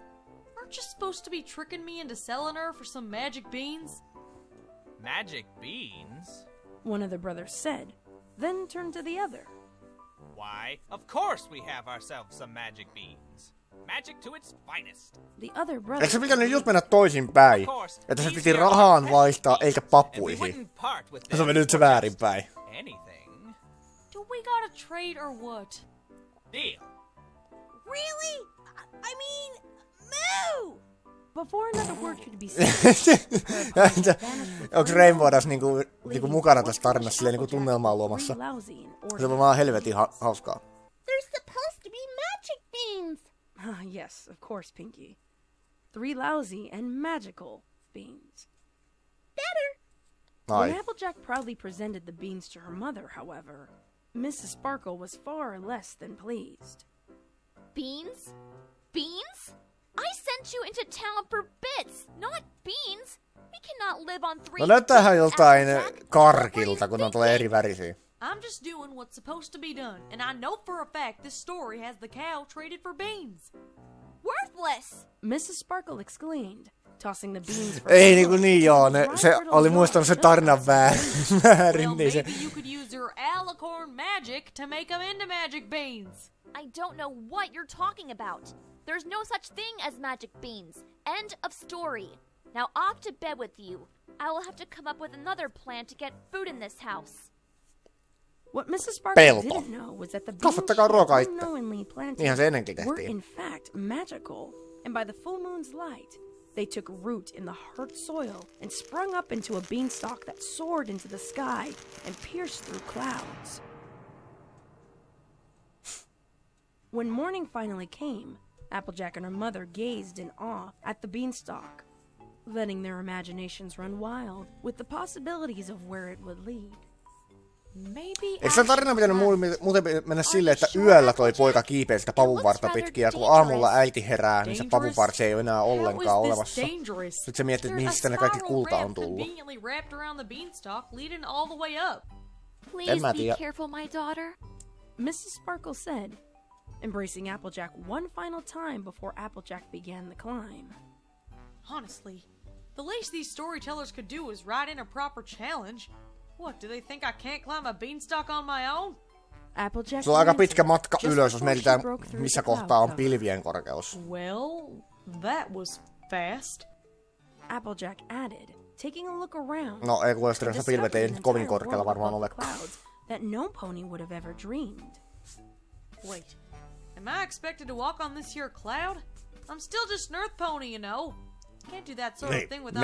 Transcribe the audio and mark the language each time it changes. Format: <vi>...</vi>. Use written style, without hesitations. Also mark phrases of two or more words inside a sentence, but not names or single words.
<en>Aren't you supposed to be tricking me into selling her for some magic beans? Magic beans? One of the brothers said, then turned to the other. Why, of course we have ourselves some magic beans. Magic to its finest. The other brother</en> <fi>Eikö se pitänyt just mennä toisinpäin? Että se piti rahaan vaihtaa eikä</fi> <en>And we</en> <fi>papuihin.</fi> <en>wouldn't part with</en> <fi>Ja se on</fi> <en>them</en> <fi>mennyt se</fi> <en>for just</en> <fi>väärinpäin.</fi> <en>anything. Do we gotta trade or what? Deal. Really? I mean, moo! Before another word could be said,</en> <fi>Onks Rainbow tässä niinku mukana tässä tarinassa silleen niinku tunnelmaa luomassa? Se on vaan helvetin hauskaa.</fi> <en>They're supposed to be magic beans. Yes, of course, Pinkie. 3 lousy and magical beans. Better. When</en> <fi>Ai.</fi> <en>Applejack proudly presented the beans to her mother, however, Mrs. Sparkle was far less than pleased. Beans? Beans? I sent you into town for bits, not beans. We cannot live on 3</en> <fi>No näyttäähän</fi> <en>bits,</en> <fi>joltain</fi> <en>Applejack.</en> <fi>karkilta, kun on tulee eri värisiä.</fi> <en>I'm just doing what's supposed to be done, and I know for a fact this story has the cow traded for beans. Worthless! Mrs. Sparkle exclaimed, tossing the beans for</en> <fi>Ei niin joo, se oli muistanut se tarinan väärin,</fi> <en>Well,</en> <fi>niin se...</fi> <en>maybe you could use your alicorn magic to make them into magic beans. I don't know what you're talking about. There's no such thing as magic beans. End of story. Now off to bed with you. I will have to come up with another plan to get food in this house. What Mrs. Sparkle</en> <fi>Pelto.</fi> <en>didn't know was that the beans</en> <fi>Kasvattakaa</fi> <en>she</en> <fi>ruokaa</fi> <en>had</en> <fi>itse.</fi> <en>unknowingly planted</en> <fi>Niinhän se ennenkin</fi> <en>were</en> <fi>tehtiin.</fi> <en>in fact magical, and by the full moon's light, they took root in the hard soil and sprung up into a beanstalk that soared into the sky and pierced through clouds. When morning finally came, Applejack and her mother gazed in awe at the beanstalk, letting their imaginations run wild with the possibilities of where it would lead. Maybe</en> <fi>Eikö se tarina pitänyt muuten mennä silleen, että yöllä toi poika kiipee sitä pavunvartta pitkin, ja kun aamulla äiti herää, niin se pavunvarsi ei ole enää ollenkaan olemassa. Sitten se miettii, että mistä ne kaikki kulta on tullut.</fi> <en>Please</en> <fi>mä</fi> <en>be</en> <fi>tiedä.</fi> <en>careful, my daughter. Mrs. Sparkle said, embracing Applejack one final time before Applejack began the climb. Honestly, the least these storytellers could do is write in a proper challenge. What, do they think I can't climb a beanstalk on my own? Applejack</en> <fi>Se on aika</fi> <en>answered</en> <fi>pitkä matka</fi> <en>just</en> <fi>ylös, jos</fi> <en>before</en> <fi>mietitään,</fi> <en>she broke through</en> <fi>missä</fi> <en>the cloud</en> <fi>kohtaa on</fi> <en>cover.</en> <fi>pilvien korkeus.</fi> <en>Well, that was fast. Applejack added, taking a look around.</en> <fi>No ei kun</fi> <en>and</en> <fi>pilvet ei</fi> <en>discovering</en> <fi>nyt</fi> <en>an</en> <fi>kovin</fi> <en>entire</en> <fi>korkealla</fi> <en>world</en> <fi>varmaan</fi> <en>above the</en> <fi>olekaan.</fi> <en>clouds that no pony would have ever dreamed. Wait, am I expected to walk on this here cloud? I'm still just an earth pony, you know. Can't do that sort of thing without</en>